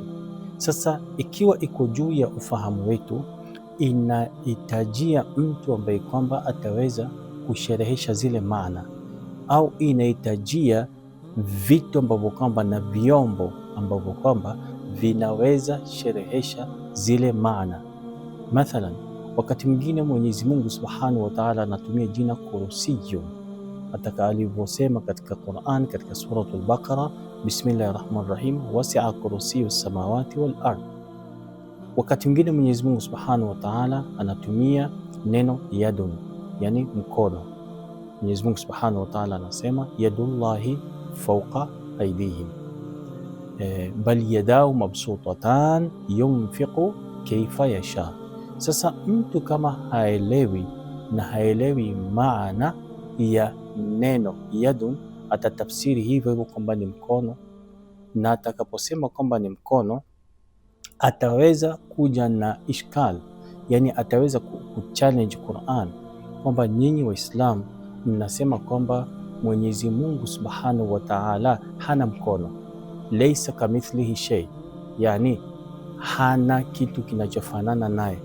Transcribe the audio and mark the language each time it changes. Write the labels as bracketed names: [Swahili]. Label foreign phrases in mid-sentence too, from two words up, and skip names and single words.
[Swahili] Sasa ikiwa iko juu ya ufahamu wetu, inahitajia mtu ambaye kwamba ataweza kusherehesha zile maana, au inahitajia vitu ambavyo kwamba na vyombo ambavyo kwamba vinaweza sherehesha zile maana. Mathalan, wakati mwingine Mwenyezi Mungu [Arabic] سبحانه وتعالى [Swahili] anatumia jina Kursiyu, ataka alivyosema katika Qur'an katika suratul Baqara, [Arabic] بسم الله الرحمن الرحيم, وسع كرسيه السماوات والأرض. [Swahili] Wakati mwingine Mwenyezi Mungu [Arabic] سبحانه وتعالى [Swahili] anatumia neno yadun, yani mkono. Mwenyezi Mungu [Arabic] سبحانه وتعالى [Swahili] anasema [Arabic] يد الله فوق أيديهم بل يداه مبسوطتان ينفق كيف يشاء. [Swahili] Sasa mtu kama haelewi maana ya neno yadun, atatafsiri hivyo kwamba ni mkono, na atakaposema kwamba ni mkono ataweza kuja na ishkal, yani ataweza kuchallenge Qur'an kwamba nyinyi Waislamu mnasema kwamba Mwenyezi Mungu [Arabic] سبحانه وتعالى [Swahili] hana mkono, [Arabic] ليس كمثله شيء, [Swahili] yani hana kitu kinachofanana naye.